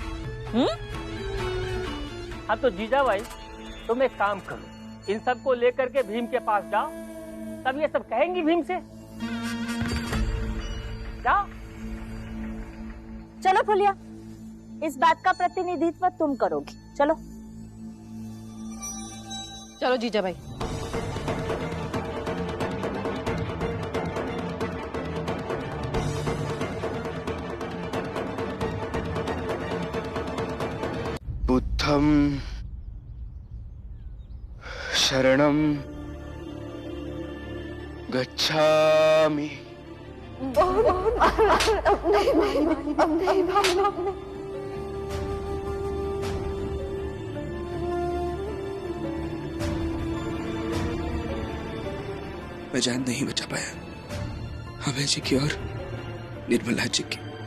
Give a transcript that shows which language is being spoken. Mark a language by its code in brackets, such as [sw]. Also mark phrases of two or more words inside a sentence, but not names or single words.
[hi] हाँ तो जीजा भाई, तुम एक काम करो, इन सबको लेकर के भीम के पास जाओ, तब ये सब कहेंगी भीम से। जाओ। चलो फुलिया, इस बात का प्रतिनिधित्व तुम करोगी। चलो चलो जीजा भाई। [pi] बुद्धं शरणं गच्छामि। [hi] मैं जान नहीं बचा पाया अभय जी की और निर्मला जी की।